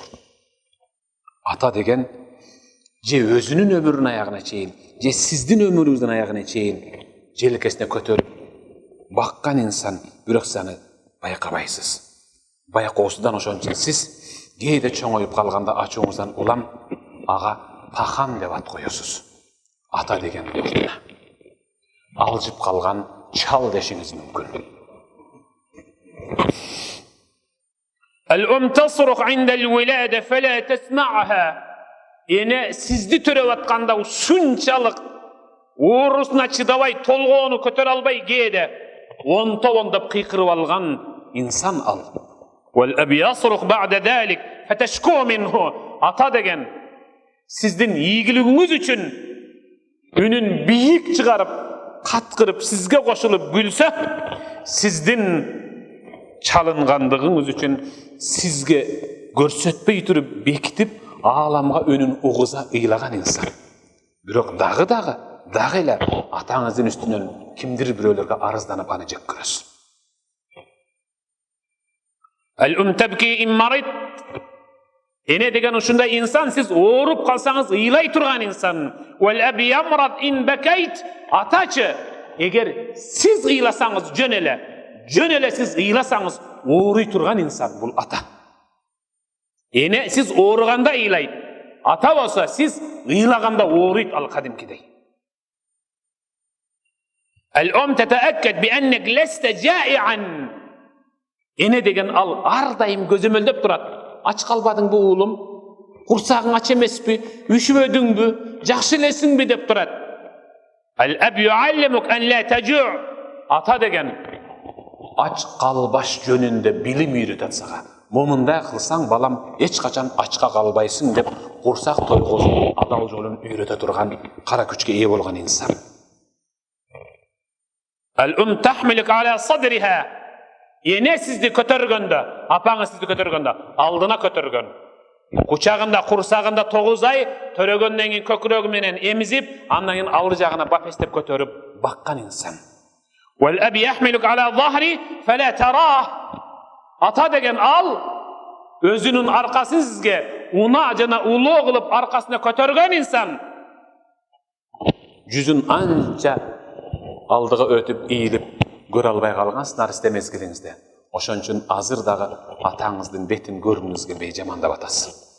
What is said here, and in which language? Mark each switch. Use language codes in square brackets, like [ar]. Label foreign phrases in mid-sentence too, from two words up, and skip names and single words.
[ky] Ата деген же өзүнүн өмүрүнүн аягына чейин, же сиздин өмүрүңүздүн аягына чейин желкесине көтөрүп баккан инсан, бирок саны байкабайсыз. Байкоосудан ошон үчүн сиз кээде чоңоюп калганда ачууңуздан улам ага тахан деп ат коесуз. Ата деген ордуна алжып калган чал дешиңиз мүмкүн. [ar] الأم تصرخ عند الولادة فلا تسمعها. [ky] Эне сизди төрөп атканда ушунчалык оорусуна чыдабай толгоону көтөрө албай кээде онтоп кыйкырып алган инсан ал. [ar] والأب يصرخ بعد ذلك فتشكو منه. [ky] Ата деген сиздин ийгилигиңиз үчүн үнүн бийик чыгарып, каткырып, сизге кошулуп күлсө, сиздин чалынгандыгыңыз үчүн сизге көрсөтпөй туруп бекитип ааламга өнүн угуза ыйлаган инсан. Бирок дагы эле атаңыздын үстүнөн кимдир бирөөлөргө арызданып аны жек көрөсүз. [ar] الأم تبكي إن مرض. [ky] Эне деген ушундай инсан, сиз ооруп калсаңыз ыйлай турган инсан. [ar] والأب يمرض إن بكيت. [ky] Атачы, эгер сиз ыйласаңыз жөн эле сиз ыйласаңыз ооруй турган инсан бул ата. Эне сиз ооруганда ыйлайт. Ата болсо сиз ыйлаганда ооруйт ал кадимкидей. [ar] الأم تتأكد بأنك لست جائعا. [ky] Эне деген ал ар дайым көзөмөлдөп турат. Ач калбадыңбы уулум? Курсагың ач эмеспи? Үшүбөдүңбү? Жакшы элесиңби деп турат. [ar] الأب يعلمك أن لا تجوع'. [ky] Ата деген ач калбаш жөнүндө билим үйрөтөт сага. Момундай кылсаң балам эч качан ачка калбайсың деп курсак тойгозуп адал жолун үйрөтө турган кара күчкө ээ болгон инсан. [ar] الأم تحملك على صدرها. [ky] Эне сизди көтөргөндө, апаңыз сизди көтөргөндө алдына көтөргөн. Кучагында, курсагында 9 ай төрөгөндөн кийин көкүрөгү менен эмизип, андан кийин алды жагына бапестеп көтөрүп баккан инсан. [ar] والأب يحملك على ظهري فلا تراه. [ky] Ата деген ал өзүнүн аркасын сизге уна жана улуу кылып аркасына көтөргөн инсан. Жүзүн анча алдыга өтүп ийилип көрө албай калгансыз наристе мезгилиңизде. Ошон үчүн азыр дагы атаңыздын бетин көрүүңүзгө бейжамандап атасыз.